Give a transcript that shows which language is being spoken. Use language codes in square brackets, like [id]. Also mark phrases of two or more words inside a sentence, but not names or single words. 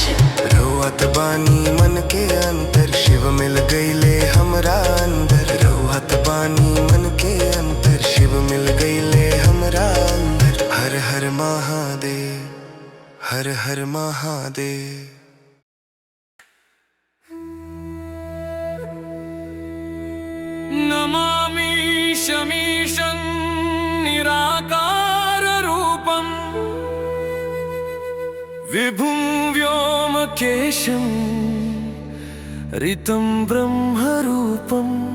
[bho] रोअत बानी मन के अंतर, शिव मिल गईले हमरा अंदर। रोअत बानी मन के अंतर, शिव मिल गईले हमरा अंदर। हर हर महादेव, हर हर महादेव। [sa] नमामि शमीशं निराकार रूपं, विभुं व्योमकेशं ऋतं ब्रह्मरूपम्।